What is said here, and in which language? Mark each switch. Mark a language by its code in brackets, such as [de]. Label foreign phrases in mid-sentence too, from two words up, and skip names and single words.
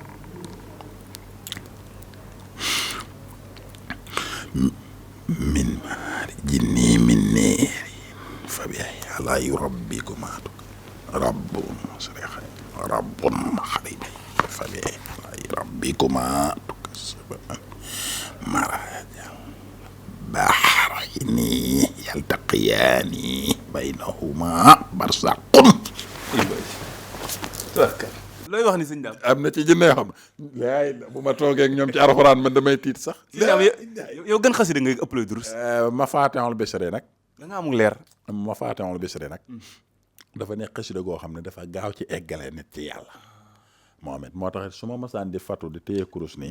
[ar] من مارج من نار فبأي آلاء ربكما رب مشرقين رب مغربين فبأي آلاء ربكما تكذبان مرج البحرين يلتقيان بينهما برزخ [wo] looy wax ni sëñ daam am na ci jinne yoo xam laay bu ma toogee ak ñoom ci alxuraan man damay tiit sax yow gën xasida ngay ëppalay durus Mafatihul Bichri nag da nga amul leer Mafatihul Bichri nag dafa nekk xasida goo xam ne dafa gaaw ci eggale nit ci yàlla moom it moo tax su ma masaan di fatu di téye kurus nii